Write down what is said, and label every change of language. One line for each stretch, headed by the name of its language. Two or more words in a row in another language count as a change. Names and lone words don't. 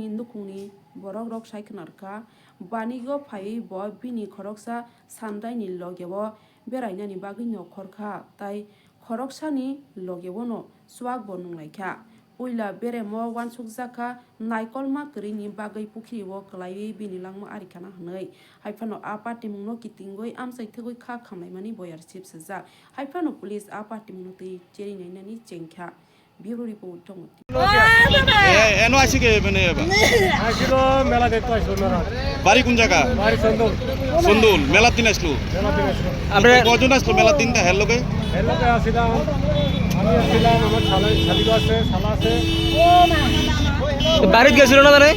Kok Borok: nukhungni borok rok saikhnarka banigo phai bo bini khoroksa sandaini logebo berainani bagui nokhorkha tai khoroksani logebono swak bo nunglaikha uila beremo wansukjaka naikolma krini bagui pukhriwo klaiwi bini langma arikhana hnei haifano apati mungno kitingoi amsai thegoi kha khamnaimani boyar sipsajak haifano police apati munotei cherinai chengkha
English: bureau report
Kok Borok: tongoti
Bangla: এনো আসি কে মানে আসছিল মেলা দেখতে আসলো মেলা বাড়ি কোন জায়গা বাড়ি চন্দন সন্দুল মেলার দিন আসলো মেলা থেকে আসলো আমরা কজন আসলো মেলার দিনটা হের লোকে এর লোকে আসছিলাম আমি আসছিলাম আমার শালিগো আছে শালা আছে বাড়িতে গেছিল না তারে